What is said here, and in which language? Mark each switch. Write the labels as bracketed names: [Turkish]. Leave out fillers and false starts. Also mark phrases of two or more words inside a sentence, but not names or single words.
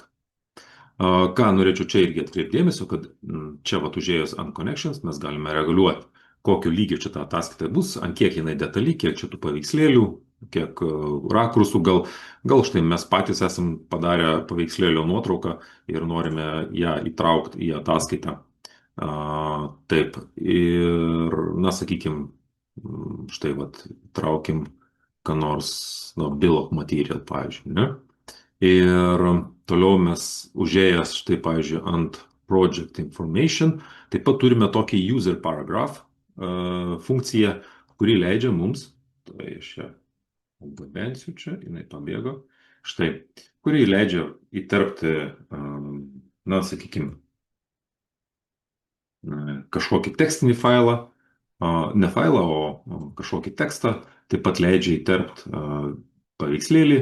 [Lithuanian] Ką norėčiau čia irgi atkreipdėmėsio, kad čia užėjus ant connections mes galime reguliuoti, kokio lygio čia ta ataskaita bus, ant kiek jinai detali, kiek čia tų paveikslėlių, kiek rakursų, gal štai mes patys esam padarę paveikslėlio nuotrauką ir norime ją įtraukti į ataskaitą. Taip, ir, na, sakykime, štai traukim, ką nors, [English] bill of material, [Lithuanian] pavyzdžiui, ne? Ir toliau mes užėjęs štai, pavyzdžiui, ant Project Information, taip pat turime tokį [English] user paragraph [Lithuanian] funkciją, kuri leidžia mums, tai aš ją atgabensiu čia, jinai pabėgo, štai, kuri leidžia įterpti, na, sakykime, kažkokį tekstinį failą, ne failą, o kažkokį tekstą, taip pat leidžia įterpti paveikslėlį.